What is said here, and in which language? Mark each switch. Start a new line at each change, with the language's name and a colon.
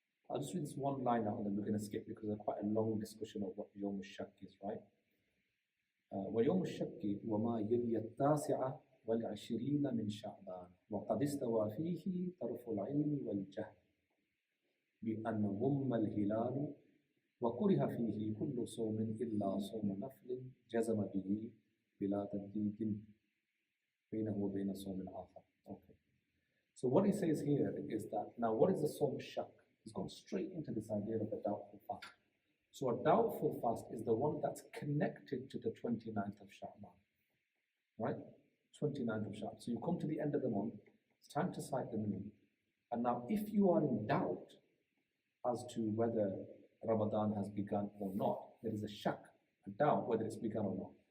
English: I'll just read this one line out and then we're going to skip because there's quite a long discussion of what Yawm al-Shak is, right?
Arabic: ويوم الشك وما يلي 29 من شعبان وقد استوى فيه طرف العلم والجهل بأن غم الهلال وكره فيه كل صوم إلا صوم نفل جزم به بلا ترديد بينه وبين صوم آخر.
English: Okay. So what he says here is that, now what is the Sawm Shak? He's gone straight into this idea of a doubtful fast. So a doubtful fast is the one that's connected to the 29th of Sha'ban, right? 29th of Sha'ban. So you come to the end of the month, it's time to sight the moon. And now if you are in doubt as to whether Ramadan has begun or not, there is a shak, a doubt whether it's begun or not.